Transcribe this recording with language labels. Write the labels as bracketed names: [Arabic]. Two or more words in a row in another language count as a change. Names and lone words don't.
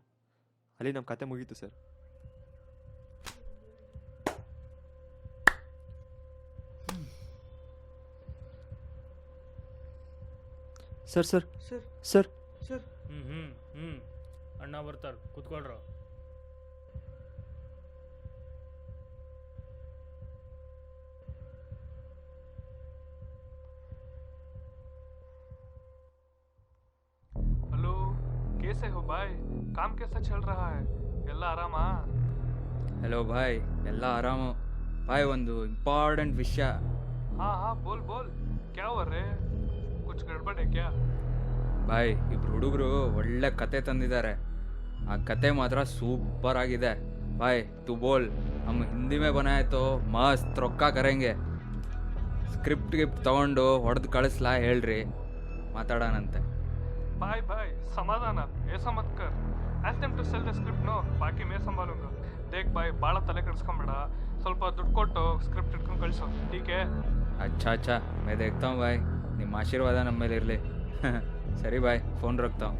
[Kannada] ಅಲ್ಲಿ ನಮ್ಮ ಕತೆ ಮುಗೀತು ಸರ್. ಸರ್ ಸರ್ ಸರ್ ಸರ್ ಸರ್ ಅಣ್ಣ ಬರ್ತಾರೆ, ಕುತ್ಕೊಳ್ರ. [Hindi] हेलो, कैसे हो भाई? काम कैसा चल रहा है? [Kannada] ಎಲ್ಲ ಆರಾಮಾ? [Hindi] हेलो भाई, [Kannada] ಎಲ್ಲ ಆರಾಮು. भाई ಒಂದು ಇಂಪಾರ್ಟೆಂಟ್ ವಿಷಯ. [Hindi] हाँ हाँ बोल बोल, क्या हो रहे? कुछ गड़बड़ है क्या? [Kannada] ಭಾಯ್ ಇಬ್ರು ಹುಡುಗರು ಒಳ್ಳೆ ಕತೆ ತಂದಿದ್ದಾರೆ. ಆ ಕತೆ ಮಾತ್ರ ಸೂಪರ್ ಆಗಿದೆ. [Hindi] भाई तू बोल, ನಮ್ಮ हिंदी में बनाया तो मस्त ರೊಕ್ಕ करेंगे. [English] script gift [Kannada] ತಗೊಂಡು ಹೊಡೆದು ಕಳಿಸ್ಲಾ ಹೇಳ್ರಿ, ಮಾತಾಡೋಣಂತೆ. [Hindi] भाई भाई समाधान, ऐसा मत कर. [English] Ask them to sell the script, no, [Hindi] ಬಾಕಿ मैं संभालूंगा. देख भाई, [Kannada] ಭಾಳ ತಲೆ ಕೆಡಿಸ್ಕೊಂಬೇಡ. ಸ್ವಲ್ಪ ದುಡ್ಡು ಕೊಟ್ಟು ಸ್ಕ್ರಿಪ್ಟ್ ಇಟ್ಕೊಂಡು ಕಳಿಸು, ಟೀಕೆ? [Hindi] अच्छा अच्छा मैं देखता हूँ भाई [Kannada] ನಿಮ್ಮ ಆಶೀರ್ವಾದ ನಮ್ಮ ಮೇಲೆ ಇರಲಿ ಸರಿ ಬಾಯ್ [Hindi] फ़ोन रखता हूँ